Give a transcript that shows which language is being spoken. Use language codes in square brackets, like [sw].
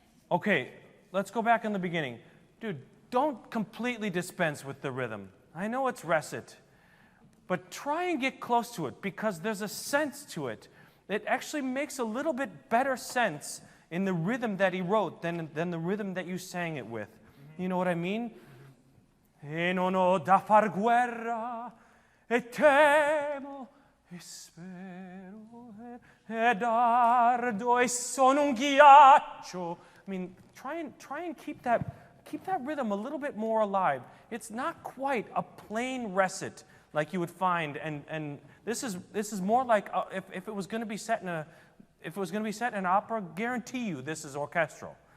[en] Okay, let's go back in the beginning. Dude, don't completely dispense with the rhythm. I know it's recit, but try and get close to it because there's a sense to it. It actually makes a little bit better sense in the rhythm that he wrote than the rhythm that you sang it with. You know what I mean? [it] E non ho da far guerra, e temo, e spero, ed ardo, e sono un ghiaccio. [en] I mean, try and keep that rhythm a little bit more alive. It's not quite a plain recit like you would find, and this is more like if it was going to be set in an opera, guarantee you this is orchestral.